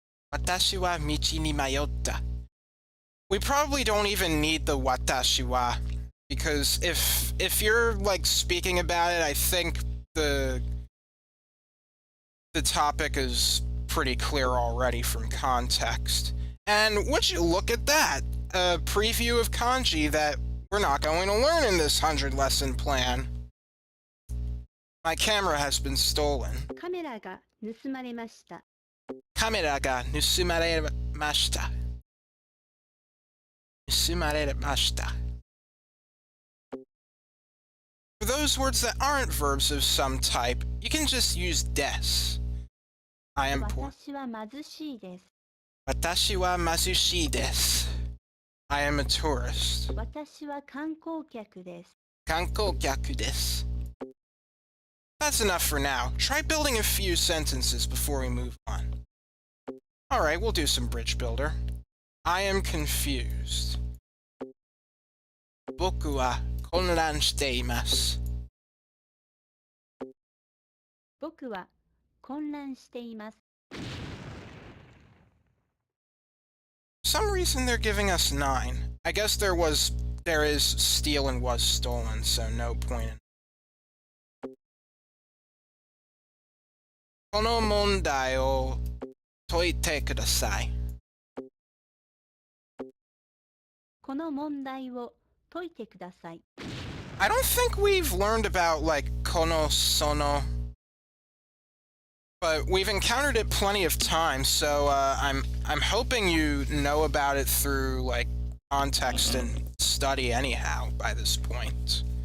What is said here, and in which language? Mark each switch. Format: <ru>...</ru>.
<ja>私は道に迷った</ja> <en>We probably don't even need the watashi wa because if you're like speaking about it, I think the topic is pretty clear already from context. And would you look at that? A preview of kanji that we're not going to learn in this 100-lesson plan. My camera has been stolen.</en> <ja>カメラが盗まれました Kamera ga nusumaremashita. Nusumaremashita.</ja> <en>For those words that aren't verbs of some type, you can just use des. I am poor.</en> <ja>私は貧しいです Watashi wa mazushii desu.</ja> <en>I am a tourist.</en> <ja>私は観光客です Kankokyaku desu.</ja> <en>That's enough for now. Try building a few sentences before we move on. Alright, we'll do some bridge builder. I am confused.</en> <ja>Boku wa konran shite imasu. 僕は混乱しています</ja> <en>For some reason they're giving us 9. I guess there is steal and was stolen, so no point in.</en> <ja>この問題を解いてください。この問題を解いてください</ja> <en>I don't think we've learned about like kono sono, but we've encountered it plenty of times, so I'm hoping you know about it through like context and study anyhow by this point.</en>